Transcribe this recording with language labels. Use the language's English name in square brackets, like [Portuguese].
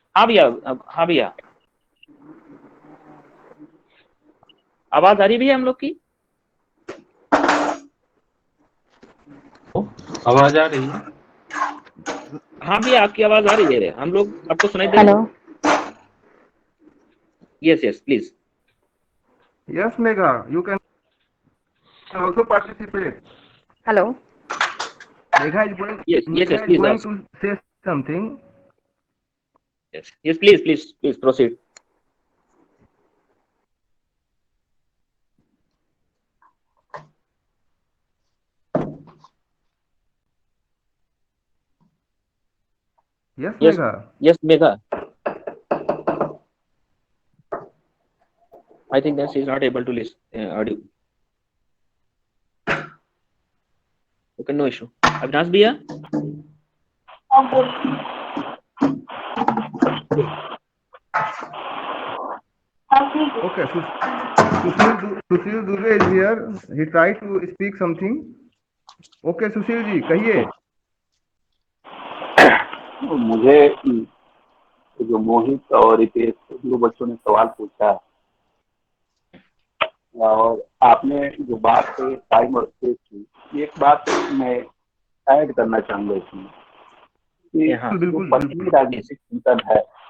[Hindi] हाँ भैया आवाज आ रही भी है हम लोग की? आवाज आ रही है? हाँ भैया आपकी आवाज आ रही है, हम लोग आपको सुनाई दे रहे हैं। [English] Yes, please. Yes, Megha, you can also participate. Hello. Megha is going. Yes, Megha is going to say something. Yes, please proceed. Yes, Megha. Yes, Megha. I think that she is not able to listen audio. Okay, no issue. [Hindi] Avinash भैया? [English] Okay, Sushil Dubey is here. He tried to speak something. [Hindi] Okay, Sushil ji कहिए। मुझे जो मोहित और रितेश दो बच्चों ने सवाल पूछा और आपने जो बात की टाइम और स्पेस की, एक बात मैं ऐड करना चाहूंगा इसमें कि जो पश्चिमी राजनीतिक चिंतन है।